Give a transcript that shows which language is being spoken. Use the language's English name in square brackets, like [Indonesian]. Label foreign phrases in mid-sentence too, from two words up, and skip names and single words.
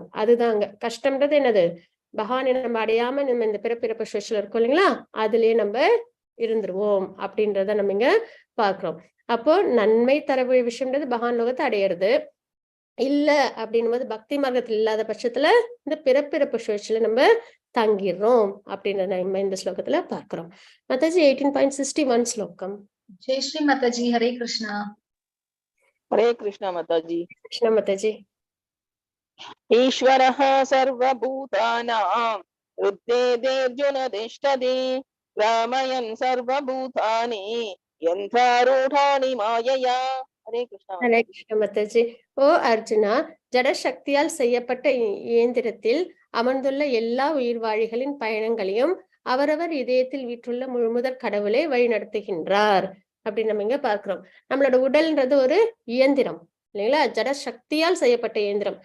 [Tamil] அதுதாங்க கஷ்டம்ன்றது என்னது, பகவானை நம்ம அடையாம நம்ம இந்த பிறப்பிறப்பு சுழற்சியில இருக்கோம் இல்லைங்களா, அதுலயே நம்ம இருந்துருவோம் அப்படின்றத நம்ம இங்க பாக்குறோம். அப்போ நன்மை தரக்கூடிய விஷயம்ன்றது பகவான் லோகத்தை அடையிறது இல்ல அப்படின்னும் போது பக்தி மார்க்கத்தில் இல்லாத பட்சத்துல இந்த பிறப்பிறப்பு சுழற்சியில நம்ம தங்கிடுறோம் அப்படின்றத நம்ம இந்த ஸ்லோகத்துல பார்க்கிறோம். மாதாஜி 18.61 ஸ்லோகம். [Hindi] जय श्री माता जी हरे कृष्णा. हरे कृष्ण माताजी. कृष्ण माताजी. [Sanskrit] ईश्वरः सर्वभूतानां हृदयेर्जुन तिष्ठति रामयन् सर्वभूतानि यन्त्रारूढानि मायया. [Hindi] हरे कृष्ण. हरे कृष्ण माताजी. [Tamil] ஓ அர்ஜுனா, ஜட சக்தியால் செய்யப்பட்ட இயந்திரத்தில் அமர்ந்துள்ள எல்லா உயிர்வாழிகளின் பயணங்களையும் அவரவர் இதயத்தில் வீற்றுள்ள முழுமுதற் கடவுளை வழி நடத்துகின்றார் அப்படின்னு நம்ம இங்க பார்க்கிறோம். நம்மளோட உடல்ன்றது ஒரு இயந்திரம் இல்லைங்களா, ஜட சக்தியால் செய்யப்பட்ட இயந்திரம்.